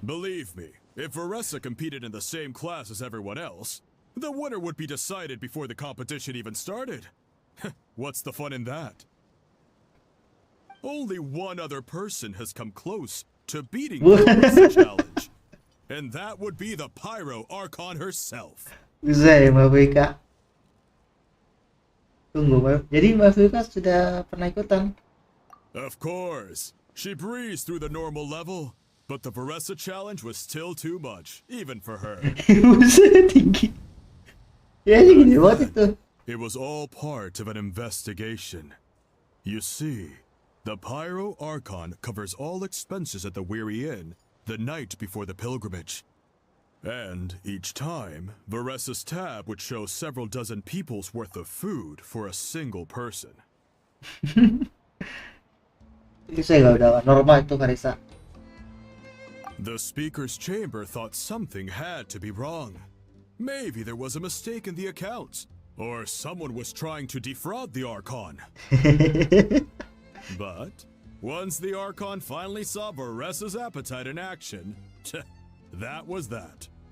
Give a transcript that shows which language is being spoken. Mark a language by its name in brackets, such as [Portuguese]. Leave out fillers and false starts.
[English] Believe me, if Varesa competed in the same class as everyone else, the winner would be decided before the competition even started. What's the fun in that? Only one other person has come close to beating the Varesa challenge, and that would be the Pyro Archon herself. [Indonesian] Buset, Mbak Vika. Tunggu, jadi Mbak Vika sudah pernah ikutan? [English] Of course, she breezed through the normal level, but the Varesa challenge was still too much, even for her. [Indonesian] Buset, tinggi. Ya, gini banget itu. [English] It was all part of an investigation. You see, the Pyro Archon covers all expenses at the Weary Inn the night before the pilgrimage. And each time, Varesa's tab would show several dozen people's worth of food for a single person. [Indonesian] Itu saya udah normal itu Varesa. [English] The speaker's chamber thought something had to be wrong. Maybe there was a mistake in the accounts, or someone was trying to defraud the Archon. But once the Archon finally saw Varesa's appetite in action, that was that.